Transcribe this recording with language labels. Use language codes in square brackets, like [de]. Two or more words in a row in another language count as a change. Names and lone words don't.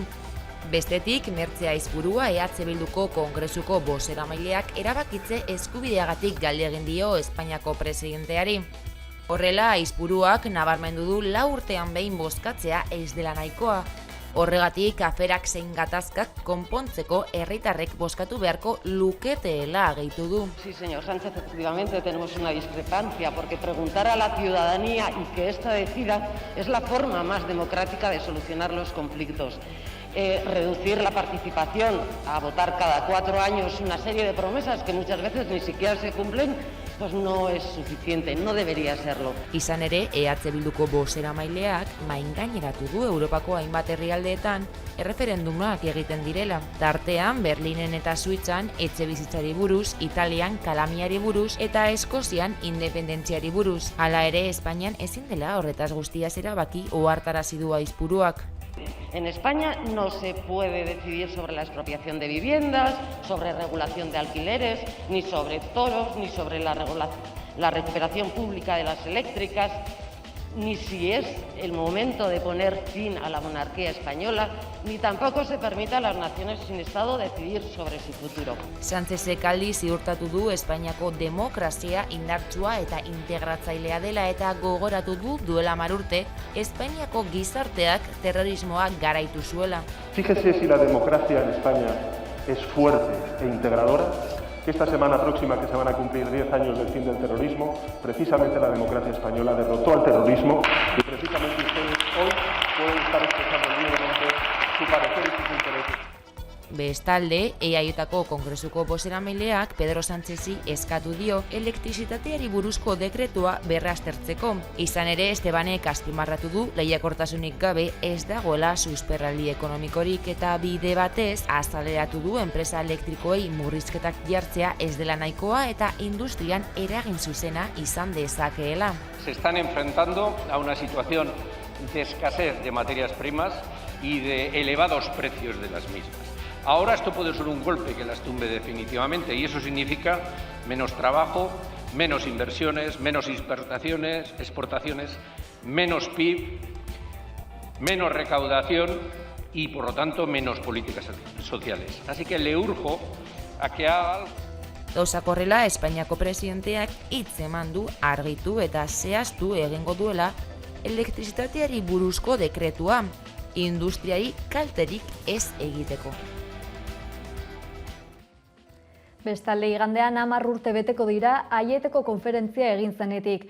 [eu] Bestetik, Mertxe Aizpurua EH Bilduko Kongresuko bozeramaileak erabakitze eskubideagatik galde egin dio Espainiako presidenteari. Horrela, Aizpuruak nabarmendu du 4 urtean behin bozkatzea ez dela nahikoa. Horregatik, aferak zein gatazkak konpontzeko herritarrek bozkatu beharko luketeela gehitu du. [es] Sí, señor Sánchez, efectivamente tenemos una discrepancia, porque preguntar a la ciudadanía y que ésta decida es la forma más democrática de solucionar los conflictos. Reducir la participación a votar cada 4 años una serie de promesas que muchas veces ni siquiera se cumplen, pues no es suficiente, no debería serlo. [eu] Izan ere, EH Bilduko bozeramaileak maingaineratu du Europako hainbat herrialdeetan erreferendumak egiten direla. Tartean, Berlinen eta Suitzan etxebizitzari buruz, Italian kalamiari buruz eta Eskozian independentziari buruz. Hala ere, Espainian ezin dela horretaz guztiaz erabaki ohartarazi du Aizpuruak. [es] En España no se puede decidir sobre la expropiación de viviendas, sobre regulación de alquileres, ni sobre toros, ni sobre la recuperación pública de las eléctricas, ni si es el momento de poner fin a la monarquía española, ni tampoco se permite a las naciones sin Estado decidir sobre su futuro. [eu] Sánchezek aldiz ziurtatu du Espainiako demokrazia indartsua eta integratzailea dela eta gogoratu du duela 10 urte Espainiako gizarteak terrorismoa garaitu zuela. [es] Fíjese si la democracia en España es fuerte e integradora, que esta semana próxima, que se van a cumplir 10 años del fin del terrorismo, precisamente la democracia española derrotó al terrorismo y precisamente ustedes hoy pueden estar expresando libremente su parecer y sus intereses. [eu] Bestalde, EAJko Kongresuko bozeramaileak Pedro Sánchezi eskatu dio elektrizitateari buruzko dekretua berraztertzeko. Izan ere, Estebanek azpimarratu du lehiakortasunik gabe ez dagoela susperraldi ekonomikorik eta bide batez azaleratu du enpresa elektrikoei murrizketak jartzea ez dela nahikoa eta industrian eragin zuzena izan dezakeela. [es] Se están enfrentando a una situación de escasez de materias primas y de elevados precios de las mismas. Ahora esto puede ser un golpe que las tumbe definitivamente y eso significa menos trabajo, menos inversiones, menos exportaciones, menos PIB, menos recaudación y por lo tanto menos políticas sociales. Así que le urjo a que haga [eu] Gauzak horrela, Espainiako presidenteak hitz eman du argitu eta zehaztu egingo duela elektrizitateari buruzko dekretua, industriari kalterik ez egiteko. Bestalde igandean 10 urte beteko dira Aieteko konferentzia egin zenetik.